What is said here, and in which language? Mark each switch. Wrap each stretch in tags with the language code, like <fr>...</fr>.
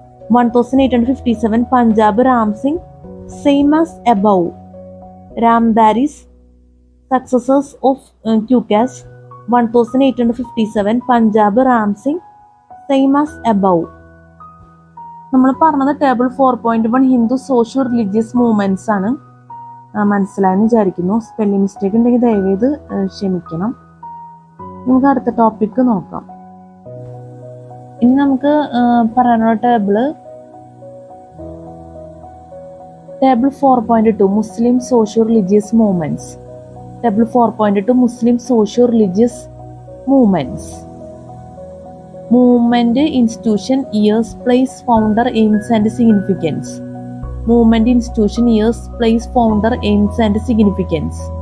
<en>1857 Punjab, Ram Singh, same as above. Ramdaris, successors of Qukas. 1857 Punjab, Ram Singh, same as above.</en> <ml>നമ്മൾ പറഞ്ഞത്</ml> <en>table 4.1 Hindu social religious movements</en> <ml>ആണ്. മനസ്സിലായെന്ന് വിചാരിക്കുന്നു. Spelling mistake ഉണ്ടെങ്കിൽ ദയവേത് ക്ഷമിക്കണം. നമുക്ക് അടുത്ത ടോപ്പിക്ക് നോക്കാം. ഇനി നമുക്ക് പറയാനുള്ള</ml> <en>Table 4.2 Muslim social religious movements. Table 4.2 Muslim social religious movements. Movement, institution, years, place, founder, aims and significance. Movement, institution, years, place, founder, aims and significance.</en>